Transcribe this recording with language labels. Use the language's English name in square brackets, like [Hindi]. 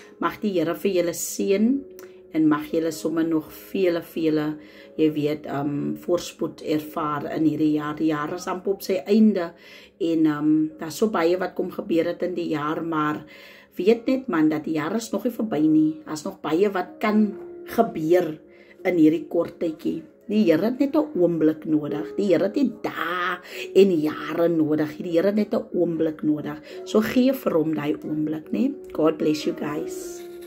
[Afrikaans] Mag die Here vir julle seën en mag julle sommer nog vele, jy weet, voorspoed ervaar in hierdie jaar. Die jaar is amper op sy einde en daar is so baie wat kom gebeur het in die jaar, maar weet net man, dat die jaar is nog nie verby nie. Daar is nog baie wat kan gebeur in hierdie kort tydjie. Die Here het net 'n oomblik nodig. Die Here het nie dae en jare nodig. Die Here het net 'n oomblik nodig. So gee vir hom daai oomblik, né? [English] God bless you guys.